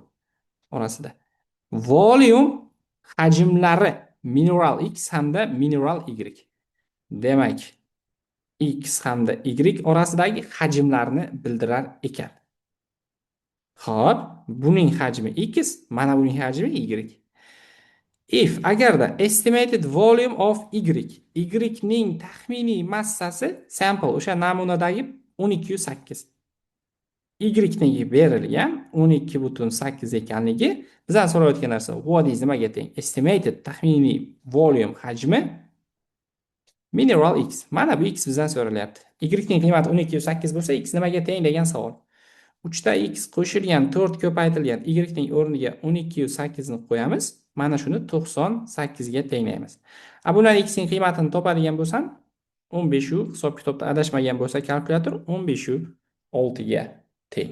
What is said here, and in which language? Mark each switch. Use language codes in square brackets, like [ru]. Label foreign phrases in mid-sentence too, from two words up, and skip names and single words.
[uz] Orasida volume hajmlari mineral X hamda mineral Y. Demak, X hamda Y orasidagi hajmlarni bildirar ekan. Xo'p, buning hajmi X, mana buning hajmi Y. If agarda [en] estimated volume of [uz] Y ning taxminiy massasi sample o'sha namunadagi 12,8. Y berilgan 12,8 ekanligi bizdan so'rayotgan narsa [en] what is [uz] nimaga teng? Estimated taxminiy volume hajmi mineral X. Mana bu X bizdan so'ralyapti. Y ning qiymati 12,8 bo'lsa, X nimaga teng degan savol. 3 ta X qo'shilgan, 4 ko'paytirilgan Y ning o'rniga 12,8 ni qo'yamiz. Mana shuni 98 ga tenglaymiz. Bundan X ning qiymatini topadigan bo'lsam, 15 hisob kitobda adashmagan bo'lsa kalkulyator 15,6 ga teng.